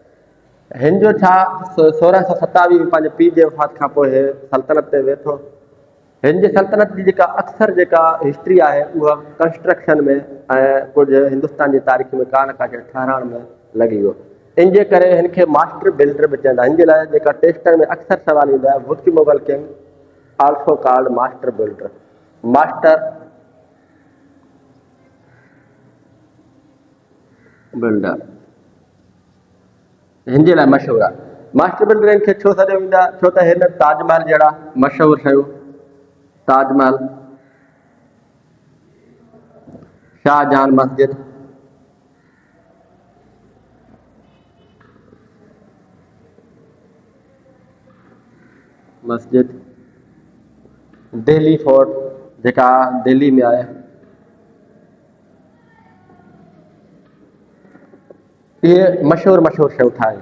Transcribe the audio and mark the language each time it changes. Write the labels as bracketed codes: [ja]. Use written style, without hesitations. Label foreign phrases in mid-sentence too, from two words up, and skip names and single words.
[sd] हिन जो छा 1627 में पंहिंजे पीउ जे वफ़ात खां पोइ हे सल्तनत ते वेठो। हिन जी सल्तनत जी जेका अक्सर जेका हिस्ट्री आहे उहा कंस्ट्रक्शन में ऐं कुझु हिंदुस्तान जी तारीख़ में का न का ठहिराइण में लॻी वियो। इन जे करे हिन खे [en] master builder [sd] बि चवंदा। हिन जे लाइ जेका टेस्ट में अक्सर सवाल ईंदो आहे, [en] which Mughal king also called master builder. master builder [sd] हिन जे लाइ मशहूरु आहे। [en] master builder [sd] हिन खे छो सॾियो वेंदो आहे? छो त हिन ताजमहल जहिड़ा मशहूरु शयूं, ताजमहल, शाहजहान मस्जिद, दिल्ली फोर्ट जेका दिल्ली में आहे, इहे मशहूरु शयूं ठाहियूं।